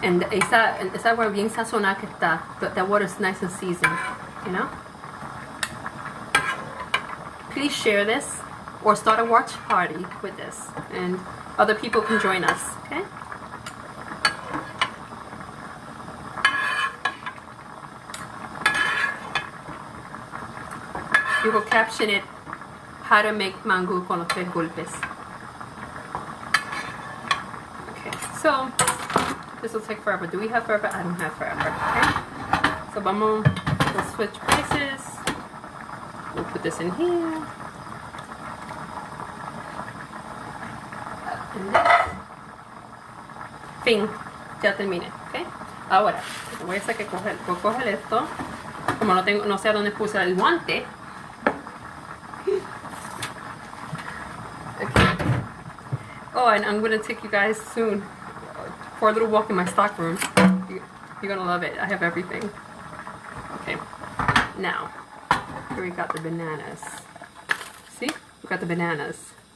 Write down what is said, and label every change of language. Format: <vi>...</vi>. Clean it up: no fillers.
<en>And</en> <es>esa agua bien sazonada que está.</es> <en>That water is nice and seasoned, you know? Please share this or start a watch party with this, and other people can join us, okay? You will caption it, how to make mango con los tres golpes. Okay, so this will take forever. Do we have forever? I don't have forever, okay? So we'll switch places. We'll put this in here. And this.</en> <es>Fin. Ya terminé, ¿ok? Ahora, voy a hacer que coger esto. Como no sé a dónde puse el guante.</es> <en>Okay. Oh, and I'm going to take you guys soon for a little walk in my stock room. You're going to love it. I have everything. Okay. Now, here we got the bananas. See? We got the bananas.</en>